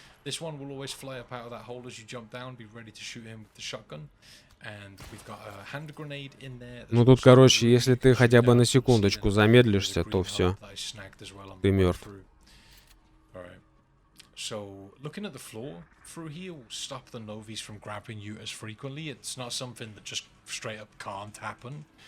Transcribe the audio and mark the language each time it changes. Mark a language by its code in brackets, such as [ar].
[en] This one will always fly up out of that hole as you jump down. Be ready to shoot him with the shotgun. And we've got a hand grenade in there. [ru] Ну тут, короче, если ты хотя бы на секундочку замедлишься, то все. Ты мертв. [en] So, looking at the floor through here will stop the novice from grabbing you as frequently. It's not something that just straight up can't happen.